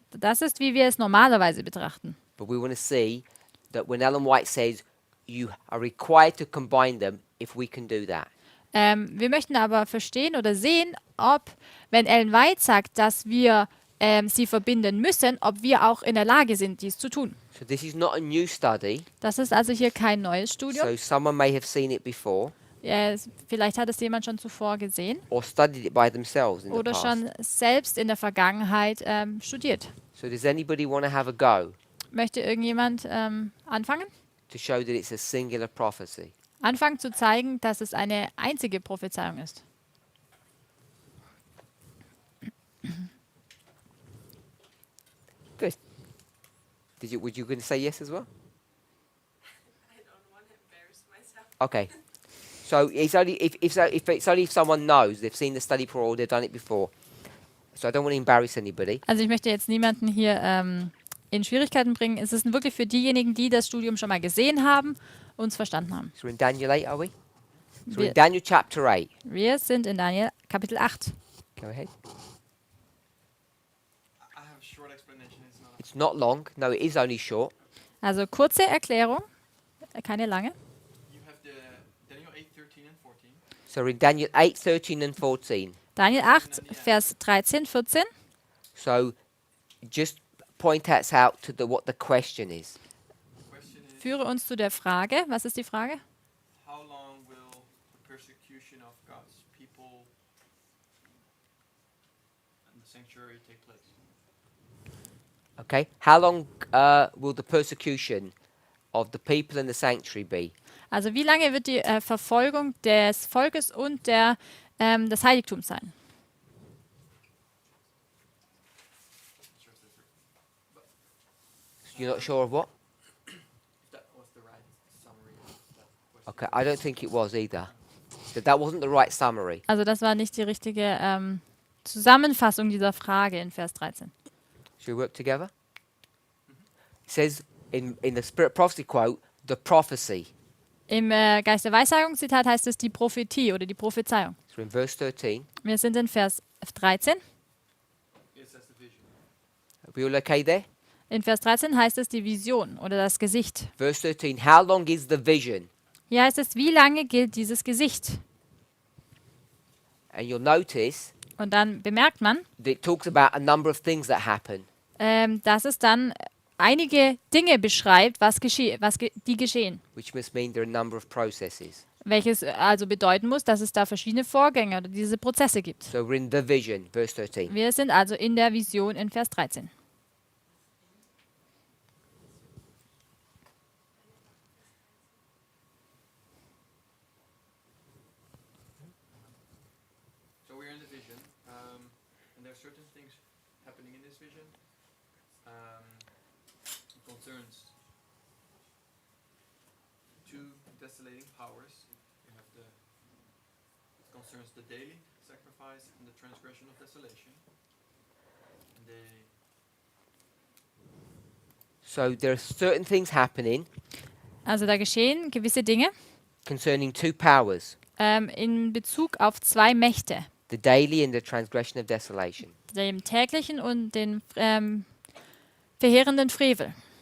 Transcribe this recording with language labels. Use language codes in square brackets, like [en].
[de] Das ist, wie wir es normalerweise betrachten. [en] But we want to see that when Ellen White says you are required to combine them, if we can do that. [de] Wir möchten aber verstehen oder sehen, ob, wenn Ellen White sagt, dass wir sie verbinden müssen, ob wir auch in der Lage sind, dies zu tun. [en] So this is not a new study. [de] Das ist also hier kein neues Studium. [en] So someone may have seen it before [de] Vielleicht hat es jemand schon zuvor gesehen [en] or studied it by themselves in the [de] oder [en] past. [de] schon selbst in der Vergangenheit studiert. [en] So does anybody want to have a go [de] Möchte irgendjemand anfangen? [en] to show that it's a singular prophecy? [de] Anfangen zu zeigen, dass es eine einzige Prophezeiung ist. [en] Good. Would you going to say yes as well? I don't want to embarrass myself. Okay. So it's only if it's only if someone knows they've seen the study before or they've done it before. So I don't want to embarrass anybody. [de] Also ich möchte jetzt niemanden hier in Schwierigkeiten bringen. Es ist wirklich für diejenigen, die das Studium schon mal gesehen haben und es verstanden haben. [en] So we're in Daniel 8, are we? So we're [de] Wir, [en] in Daniel chapter 8. [de] wir sind in Daniel Kapitel 8. [en] Go ahead. I have a short explanation. It's not. It's not long. No, it is only short. [de] Also kurze Erklärung, keine lange. [en] You have the Daniel 8:13 and 14. So we're in Daniel 8, 13 and 14. [de] Daniel 8, Vers 13, 14. [en] So just point us out to what the question is. The question is, [de] Führe uns zu der Frage. Was ist die Frage? [en] how long will the persecution of God's people and the sanctuary take place? Okay. How long will the persecution of the people in the sanctuary be? [de] Also wie lange wird die Verfolgung des Volkes und des Heiligtums sein? [en] You're not sure of what? If that was the right summary of that question. Okay, I don't think it was either. That wasn't the right summary. [de] Also das war nicht die richtige Zusammenfassung dieser Frage in Vers 13. [en] Should we work together? It says in the Spirit Prophecy quote, the prophecy. [de] Im Geist der Weissagung Zitat heißt es die Prophetie oder die Prophezeiung. [en] So in verse 13. [de] Wir sind in Vers 13. [en] It says the vision. Are we all okay there? [de] In Vers 13 heißt es die Vision oder das Gesicht. [en] Verse 13. How long is the vision? [de] Hier heißt es, wie lange gilt dieses Gesicht? [en] And you'll notice [de] Und dann bemerkt man, [en] that it talks about a number of things that happen. [de] dass es dann einige Dinge beschreibt, die geschehen. [en] Which must mean there are a number of processes. [de] Welches also bedeuten muss, dass es da verschiedene Vorgänge oder diese Prozesse gibt. [en] So we're in the vision, verse 13. [de] Wir sind also in der Vision in Vers 13. [en] So we're in the vision, and there are certain things happening in this vision. It concerns two desolating powers. You have it concerns the daily sacrifice and the transgression of desolation. And So there are certain things happening [de] Also da geschehen gewisse Dinge [en] concerning two powers, [de] in Bezug auf zwei Mächte, [en] the daily and the transgression of desolation. [de] dem täglichen und den verheerenden Frevel.